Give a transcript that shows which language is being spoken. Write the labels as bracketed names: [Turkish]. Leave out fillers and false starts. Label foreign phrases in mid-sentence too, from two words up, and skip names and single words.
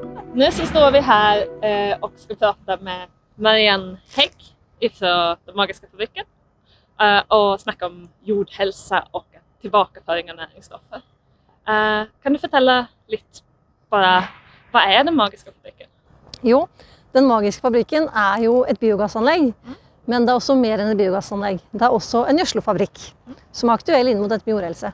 [Swedish] Nu så står vi här och ska prata med Marianne Hägg från Den Magiska Fabrikken och snacka om jordhälsa och tillbakaföring av näringsstoffer. [Norwegian] Kan du fortelle litt bare, hva er Den Magiske Fabrikken? Jo, Den Magiske Fabrikken er jo et biogassanlegg, men det er også mer enn et biogassanlegg. Det er også en gjødselfabrikk som er aktuell inn mot dette med jordhelse.